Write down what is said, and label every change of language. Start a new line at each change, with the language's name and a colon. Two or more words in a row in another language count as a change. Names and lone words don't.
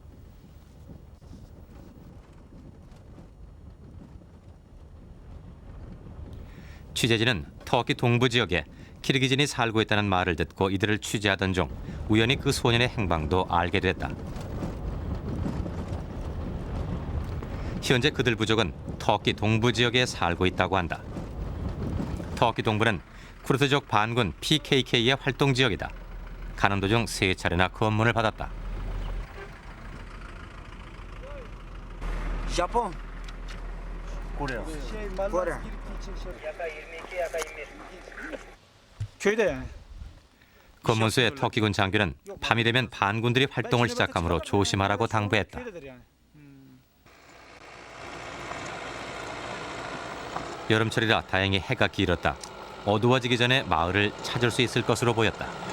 Korean: 취재진은 터키 동부 지역에 키르기진이 살고 있다는 말을 듣고 이들을 취재하던 중 우연히 그 소년의 행방도 알게 됐다. 현재 그들 부족은 터키 동부 지역에 살고 있다고 한다. 터키 동부는 쿠르드족 반군 PKK의 활동 지역이다. 가는 도중 3차례나 검문을 받았다. Japon. Kore. Köyde. 검문소의 터키군 장교는 밤이 되면 반군들이 활동을 시작하므로 조심하라고 당부했다. 여름철이라 다행히 해가 길었다. 어두워지기 전에 마을을 찾을 수 있을 것으로 보였다.